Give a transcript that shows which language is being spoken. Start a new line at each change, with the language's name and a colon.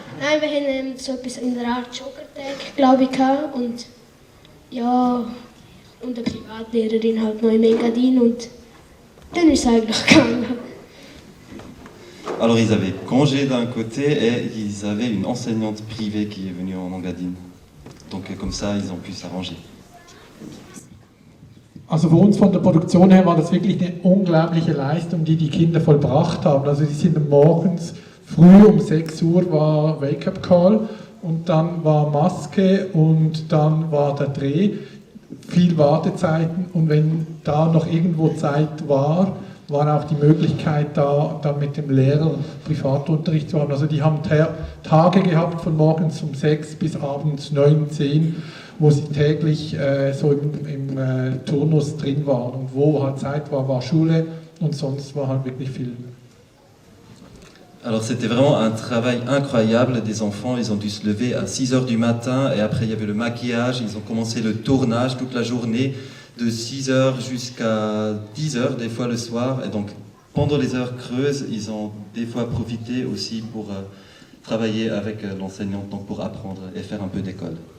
German: Nein, wir haben so etwas in der Art Joggertag, glaube ich, gehabt. Und ja, und eine Privatlehrerin halt noch im Engadin und dann ist es eigentlich gegangen.
French: Alors ils avaient congé d'un côté et ils avaient une enseignante privée qui est venue en Engadine. Donc comme ça, ils ont pu s'arranger.
German: Also für uns von der Produktion her war das wirklich eine unglaubliche Leistung, die die Kinder vollbracht haben. Also die sind morgens früh um 6 Uhr war Wake-up Call und dann war Maske und dann war der Dreh, viel Wartezeiten und wenn da noch irgendwo Zeit war auch die Möglichkeit da mit dem Lehrer Privatunterricht zu haben. Also die haben Tage gehabt von morgens um 6 bis abends 9, 10, wo sie täglich so im Turnus drin waren. Und wo halt Zeit war Schule und sonst war halt wirklich Film.
French: Alors c'était vraiment un travail incroyable des enfants, ils ont dû se lever à 6h du matin et après il y avait le maquillage, ils ont commencé le tournage toute la journée de 6h jusqu'à 10h des fois le soir et donc pendant les heures creuses ils ont des fois profité aussi pour travailler avec l'enseignante donc pour apprendre et faire un peu d'école.